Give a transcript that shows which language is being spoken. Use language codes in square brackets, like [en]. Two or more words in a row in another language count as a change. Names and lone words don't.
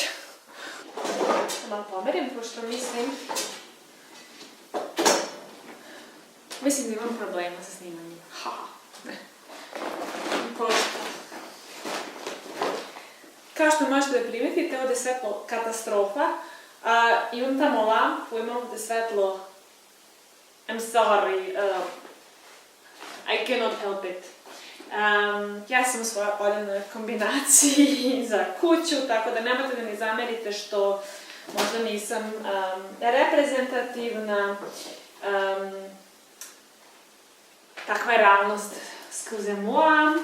[sr] Malo pomerim, pošto mislim da imam problema sa snimanjem. Kao što možete da primetite, ovdje je svetlo katastrofa. Imam tamo lampu, imam ovdje svetlo. [en] I'm sorry, I cannot help it. [sr] Ja sam u svojoj odavnoj kombinaciji za kuću, tako da nemojte da mi zamerite što možda nisam reprezentativna. Takva je realnost, [fr] excusez-moi.